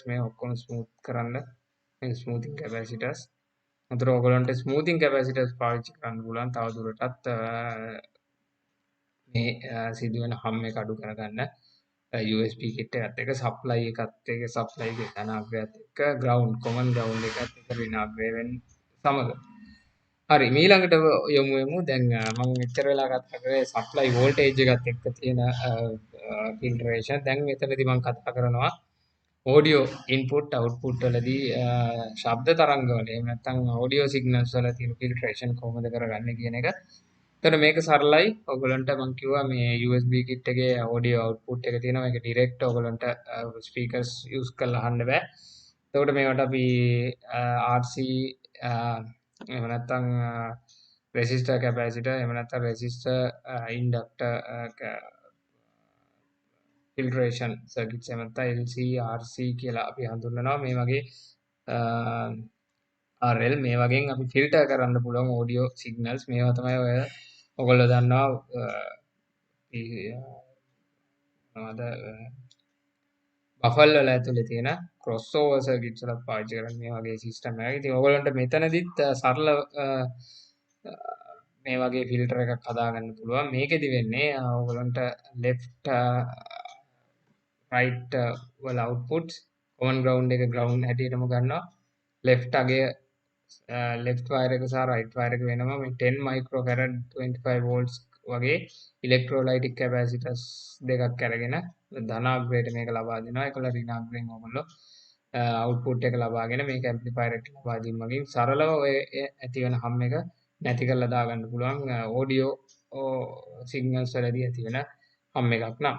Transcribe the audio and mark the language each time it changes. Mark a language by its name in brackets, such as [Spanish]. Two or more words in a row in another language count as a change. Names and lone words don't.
[Sinhala] මේ ඔක්කොම ස්මූත් කරන්න මේ [English] smoothing capacitors. [Sinhala] අතර ඔයගොල්ලන්ට [English] smoothing capacitors [Sinhala] පාවිච්චි කරන්න පුළුවන් තවදුරටත් මේ සිදුවෙන හම් එක අඩු කරගන්න [English] USB kit [Sinhala] එකත් එක්ක සප්ලයි එකත් එක්ක සප්ලයි එකේ ධනාග්‍රයත් එක්ක [English] ground common ground [Sinhala] එකත් එක්ක ඍණාග්‍රය වෙන සමග. හරි ඊළඟට යමු දැන් මම මෙච්චර වෙලා කතා කරේ [English] supply voltage [Sinhala] එකත් එක්ක තියෙන ෆිල්ටරේෂන්. දැන් මෙතනදී මම කතා කරනවා [English] audio input output [Sinhala] වලදී ශබ්ද තරංග වල එහෙම නැත්නම් [English] audio signals [Sinhala] වල තියෙන filtration කොහොමද කරගන්නේ කියන එක. එතකොට මේක සරලයි. ඔයගලන්ට මම කිව්වා මේ [English] USB kit [Sinhala] එකේ [English] audio output [Sinhala] එක තියෙනවා. මේක direct ඔයගලන්ට [English] speakers use [Sinhala] කරලා අහන්න බෑ. එතකොට මේවට අපි RC එහෙම නැත්නම් [English] resistor capacitor [Sinhala] එහෙම නැත්නම් [English] resistor inductor filtration circuits [Sinhala] එහෙම නැත්නම් [English] LC RC [Sinhala] කියලා අපි හඳුන්වනවා. මේ වගේ RL මේ වගේ අපි ෆිල්ටර් කරන්න පුළුවන් [English] audio signals. [Sinhala] මේවා තමයි ඔයගොල්ලෝ දන්නවා මොනවද බෆල් වල ඇතුලේ තියෙන [English] crossover circuits [Sinhala] වල පාවිච්චි කරන්නේ මේ වගේ system එකක්. ඉතින් ඔයගොල්ලන්ට මෙතනදිත් සරල මේ වගේ ෆිල්ටර් එකක් හදාගන්න පුළුවන්. මේකෙදි වෙන්නේ ඔයගොල්ලන්ට [English] left right [Sinhala] වල outputs [English] common ground [Sinhala] එක ground හැටියටම ගන්නවා. left අගය [English] left wire [Sinhala] එක සහ [English] right wire [Sinhala] එක වෙනම මේ [English] 10 microfarad 25 volts [Sinhala] වගේ [English] electrolytic capacitors [Sinhala] දෙකක් අරගෙන ධනාග්‍රයට මේක ලබා දෙනවා. ඒකල ඍණාග්‍රයෙන් ඔයගොල්ලෝ output එක ලබාගෙන මේක amplifier එකට ලබා දීම වගේ සරලව ඔය ඇති වෙන hum එක නැති කරලා දාගන්න පුළුවන් [English] audio signals [Sinhala] වලදී ඇති වෙන hum එකක් නම්.